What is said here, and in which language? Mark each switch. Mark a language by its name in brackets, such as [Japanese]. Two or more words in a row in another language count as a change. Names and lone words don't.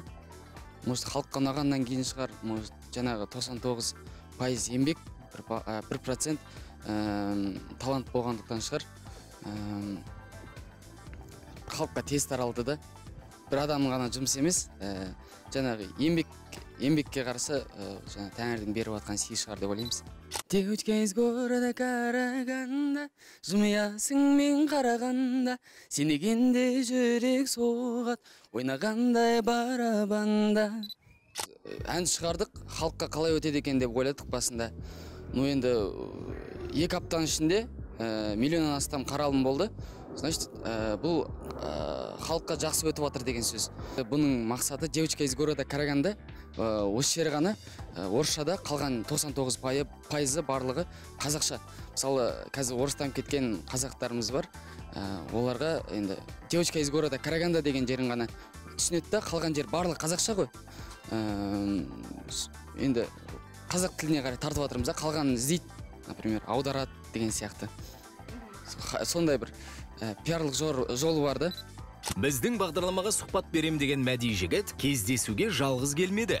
[Kazakh] Может, халыққа ұнағаннан кейін шығар, может, жаңағы 99% еңбек, 1% талант болғандықтан шығар. Халыққа тез таралды да. Бір адамның ғана жұмыс емес, жаңағы еңбекке қарсы тәңірдің беріп атқан сый шығар деп ойлаймыз. [Russian] Девочка из города Караганда, [Kazakh] жымиясың мен қарағанда, сенегенде жүрек соғат, ойнағандай барабанда. Ән шығардық, халыққа қалай өтеді екен деп ойладық басында. Енді 2 аптаның ішінде миллионнан астам қаралым болды. Значит, бұл халыққа жақсы өтіп жатыр деген сөз. Бұның мақсаты [Russian] девочка из города Караганда, [Kazakh] осы жері ғана орысшада, қалған 99% барлығы қазақша. Мысалы, қазір орыстанып кеткен қазақтарымыз бар. Оларға енді [Russian] девочка из города Караганда [Kazakh] деген жерін ғана түсінеді да, қалған жер барлығы қазақша ғой. Енді қазақ тіліне қарай тартып жатырмыз да, қалғанын іздейді, например, аударады деген сияқты. Сондай бір пиарлық жолы бар да. Біздің бағдарламаға сұхбат берем деген Мәди жігіт кездесуге жалғыз келмеді.